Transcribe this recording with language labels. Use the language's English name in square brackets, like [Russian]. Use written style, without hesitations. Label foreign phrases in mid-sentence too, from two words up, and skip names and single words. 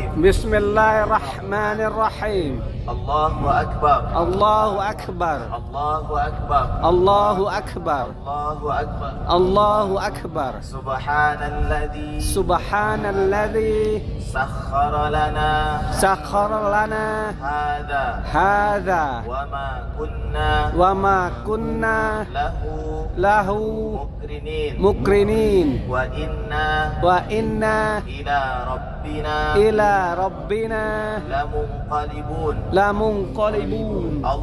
[Arabic] Bismillahirrahmanirrahim. الله أكبر. الله أكبر. الله أكبر. الله أكبر. الله أكبر. الله أكبر. سبحان الذي سخر لنا هذا وما كنا له مقرنين وإنا إلى ربنا لمنقلبون.